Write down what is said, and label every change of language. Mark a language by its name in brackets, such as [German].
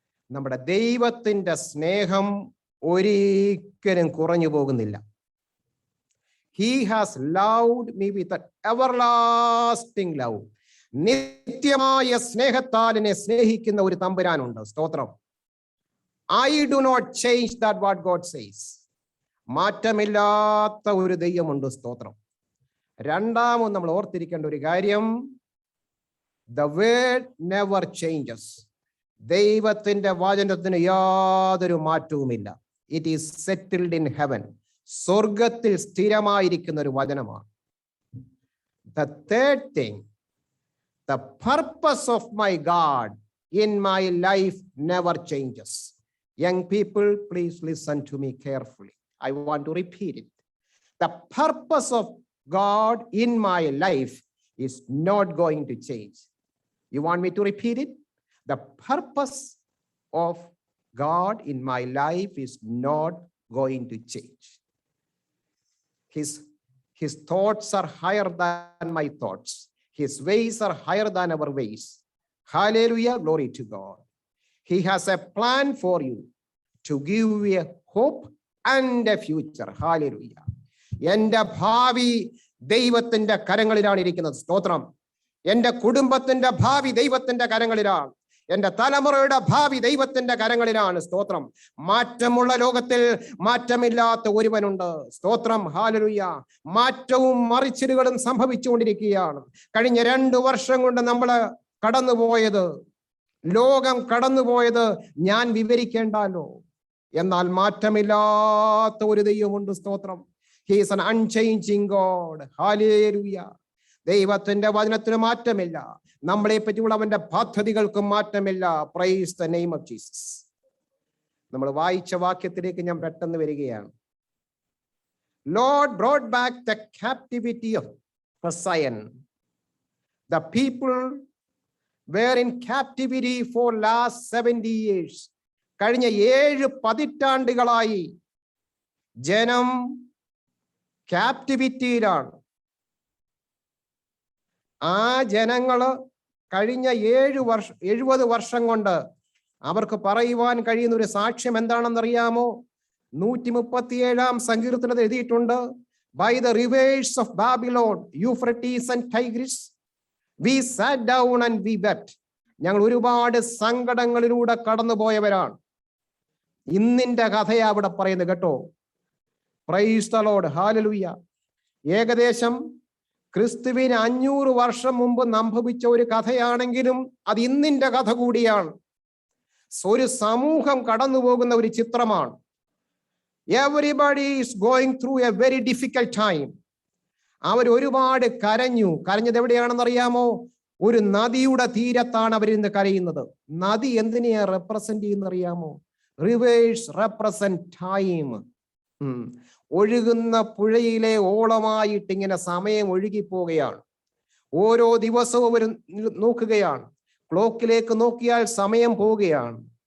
[Malayalam] നമ്മുടെ ദൈവത്തിന്റെ സ്നേഹം ഒരിക്കലും കുറഞ്ഞു പോകുന്നില്ല. [English] He has loved me with an everlasting love. [Malayalam] നിത്യമായ സ്നേഹത്താൽ എന്നെ സ്നേഹിക്കുന്ന ഒരു തമ്പുരാനുണ്ട്. സ്തോത്രം. [English] I do not change that what God says. [Malayalam] മാറ്റമില്ലാത്ത ഒരു ദൈവമുണ്ട്. സ്തോത്രം. രണ്ടാമത് നമ്മൾ ഓർത്തിരിക്കേണ്ട ഒരു കാര്യം, [English] the word never changes. [Malayalam] ദൈവത്തിന്റെ വചനത്തിന് യാതൊരു മാറ്റവുമില്ല. [English] It is settled in heaven. [Malayalam] സ്വർഗത്തിൽ സ്ഥിരമായിരിക്കുന്ന ഒരു വചനമാണ്. [English] The third thing, the purpose of my God in my life never changes. Young people, please listen to me carefully. I want to repeat it. The purpose of God in my life is not going to change. You want me to repeat it? The purpose of God in my life is not going to change. His thoughts are higher than my thoughts. His ways are higher than our ways. Hallelujah, glory to God. He has a plan for you to give you a hope and a future. Hallelujah. [Malayalam] എൻ്റെ ഭാവി ദൈവത്തിന്റെ കരങ്ങളിലാണ് ഇരിക്കുന്നത്. സ്തോത്രം. എൻ്റെ കുടുംബത്തിന്റെ ഭാവി ദൈവത്തിന്റെ കരങ്ങളിലാണ്. എൻ്റെ തലമുറയുടെ ഭാവി ദൈവത്തിന്റെ കരങ്ങളിലാണ്. സ്തോത്രം. മാറ്റമുള്ള ലോകത്തിൽ മാറ്റമില്ലാത്ത ഒരുവനുണ്ട്. സ്തോത്രം, ഹല്ലേലൂയ. മാറ്റവും മറിച്ചിലുകളും സംഭവിച്ചുകൊണ്ടിരിക്കുകയാണ്. കഴിഞ്ഞ 2 വർഷം കൊണ്ട് നമ്മൾ കടന്നുപോയത്, ലോകം കടന്നുപോയത് ഞാൻ വിവരിക്കേണ്ടല്ലോ. എന്നാൽ മാറ്റമില്ലാത്ത ഒരു ദൈവമുണ്ട്. സ്തോത്രം. [English] He is an unchanging God. Hallelujah. [Malayalam] ദൈവത്തിന്റെ വചനത്തിന് മാറ്റമില്ല. നമ്മളെ പറ്റിയുള്ള അവന്റെ പദ്ധതികൾക്കും മാറ്റമില്ല. [English] Praise the name of Jesus. [Malayalam] നമ്മൾ വായിച്ച വാക്യത്തിലേക്ക് ഞാൻ പെട്ടെന്ന് വരികയാണ്. [English] Lord brought back the captivity of Zion. The people were in captivity for last 70 years. [Malayalam] കഴിഞ്ഞ 7 പതിറ്റാണ്ടുകളായി ജനം ക്യാപ്റ്റിവിറ്റിയിലാണ്. ആ ജനങ്ങള് കഴിഞ്ഞ 70 വർഷം കൊണ്ട് അവർക്ക് പറയുവാൻ കഴിയുന്ന ഒരു സാക്ഷ്യം എന്താണെന്നറിയാമോ? 137 സങ്കീർത്തനത്തിൽ എഴുതിയിട്ടുണ്ട്. [English] By the rivers of Babylon, Euphrates and Tigris, we sat down and we wept. [Malayalam] ഞങ്ങൾ ഒരുപാട് സങ്കടങ്ങളിലൂടെ കടന്നുപോയവരാണ്. ഇന്നിന്റെ കഥയാ അവിടെ പറയുന്നത് കേട്ടോ. [English] praise the lord, [Malayalam] hallelujah. ഏകദേശം ക്രിസ്തുവിന് 500 വർഷം മുമ്പ് സംഭവിച്ച ഒരു കഥയാണെങ്കിലും അത് ഇന്നിന്റെ കഥ കൂടിയാണ്. ഒരു സമൂഹം കടന്നു പോകുന്ന ഒരു ചിത്രമാണ്. [English] Everybody is going through a very difficult time. [Malayalam] അവർ ഒരുപാട് കരഞ്ഞു. കരഞ്ഞത് എവിടെയാണെന്ന് അറിയാമോ? ഒരു നദിയുടെ തീരത്താണ് അവരിന്ന് കരയുന്നത്. നദി എന്തിനെയാ റെപ്രസെന്റ് ചെയ്യുന്ന അറിയാമോ? [English] Rivers represent time. [Malayalam] ഒഴുകുന്ന പുഴയിലെ ഓളമായിട്ട് ഇങ്ങനെ സമയം ഒഴുകിപ്പോവുകയാണ്. ഓരോ ദിവസവും അവർ നോക്കുകയാണ്, ക്ലോക്കിലേക്ക് നോക്കിയാൽ സമയം പോവുകയാണ്.